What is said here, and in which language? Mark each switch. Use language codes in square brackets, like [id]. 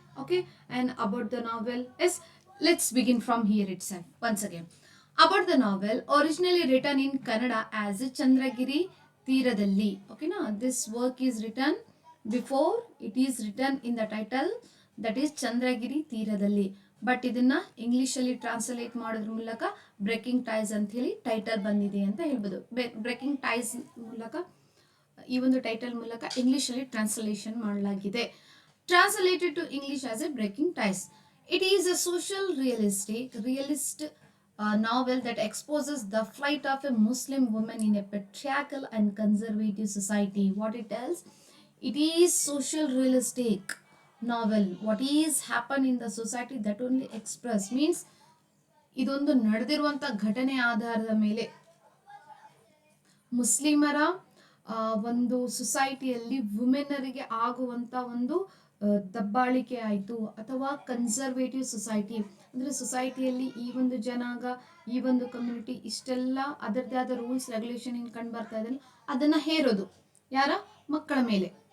[en] Okay, and about the novel, yes, let's begin from here itself once again. About the novel, originally written in Kannada as Chandragiri Teeradalli. Okay, now this work is written before it is written in the title, that is Chandragiri Teeradalli. [kn] But ಇದನ್ನ ಇಂಗ್ಲಿಷಲ್ಲಿ translate ಮಾಡೋದ್ರ ಮೂಲಕ breaking ties ಅಂತ ಹೇಳಿ title ಬಂದಿದೆ ಅಂತ ಹೇಳ್ಬೋದು. Breaking ties ಮೂಲಕ ಈ ಒಂದು ಟೈಟಲ್ ಮೂಲಕ ಇಂಗ್ಲಿಷಲ್ಲಿ ಟ್ರಾನ್ಸ್ಲೇಷನ್ ಮಾಡಲಾಗಿದೆ. [en] Translated to English as a Breaking Ties. It is a social realist novel that exposes the plight of a Muslim woman in a patriarchal and conservative society. What it tells? It is social realistic novel. What is happened in the society that only express means [kn] ಇದೊಂದು ನಡೆದಿರುವಂಥ ಘಟನೆ ಆಧಾರದ ಮೇಲೆ ಮುಸ್ಲಿಮರ ಒಂದು ಸೊಸೈಟಿಯಲ್ಲಿ ವುಮೆನರಿಗೆ ಆಗುವಂಥ ಒಂದು ದಬ್ಬಾಳಿಕೆ ಆಯಿತು, ಅಥವಾ ಕನ್ಸರ್ವೇಟಿವ್ ಸೊಸೈಟಿ ಅಂದರೆ ಸೊಸೈಟಿಯಲ್ಲಿ ಈ ಒಂದು ಜನಾಂಗ, ಈ ಒಂದು ಕಮ್ಯುನಿಟಿ ಇಷ್ಟೆಲ್ಲ ಅದರದ್ದೇ ಆದ ರೂಲ್ಸ್ ರೆಗ್ಯುಲೇಷನ್ ಏನು ಕಂಡು ಬರ್ತಾ ಇದೆ, ಅದನ್ನು ಹೇರೋದು ಯಾರ ಮಕ್ಕಳ ಮೇಲೆ,